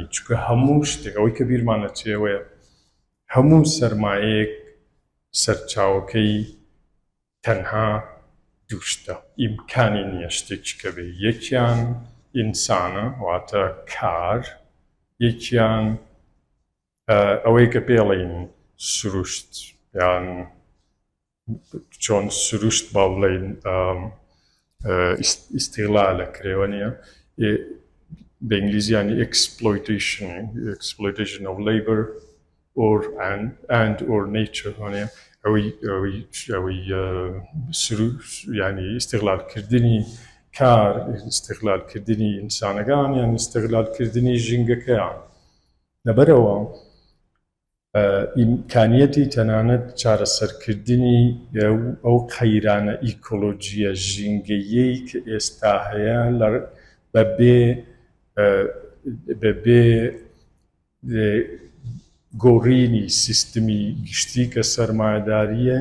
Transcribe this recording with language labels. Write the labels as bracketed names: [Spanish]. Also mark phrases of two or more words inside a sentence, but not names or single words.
[Central Kurdish] چکە هەموو شتێک ئەوەی کە بیرمانە چێوەیە هەموو سەرمایەیەک سەرچاوەکەی تەنها دووشتە ئیمکانی نییە شتێکی کە بێ یەکیان ئینسانە واتە کار یەکیان ئەوەی کە پێڵین سروشت یان چۆن سروشت با بڵێین ئیستیغلال ئەکرێوە نیە بە ئینگلیزیانی [English] exploitation of labor or nature [Central Kurdish] هەنێ ئەوەی ینی ئیستیغلالکردنی کار ئیستیغلالکردنی ئینسانەکان یان ئیستیغلالکردنی ژینگەکەیان لەبەرەوە ئیمکانیەتی تەنانەت چارەسەرکردنی ئەو قەیرانە ئیکۆلۆجیە ژینگەیەی کە ئێستا هەیە بەبێ گۆڕینی سیستمی گشتی کە سەرمایەداریە